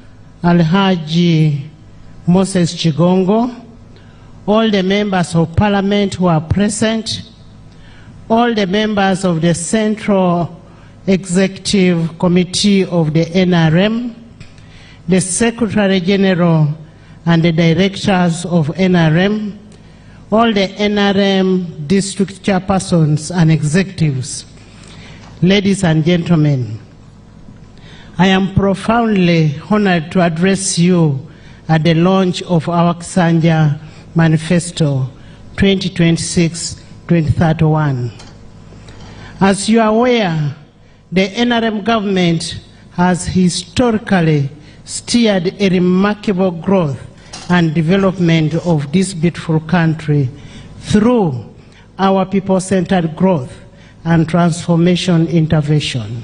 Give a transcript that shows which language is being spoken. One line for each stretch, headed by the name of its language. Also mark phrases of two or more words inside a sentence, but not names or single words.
English: Alhaji Moses Chigongo, all the members of Parliament who are present, all the members of the Central Executive Committee of the NRM, the Secretary General and the Directors of NRM, all the NRM district chairpersons and executives, ladies and gentlemen, I am profoundly honored to address you at the launch of our Kisanja Manifesto 2026-2031. As you are aware, the NRM government has historically steered a remarkable growth and development of this beautiful country through our people-centered growth and transformation intervention.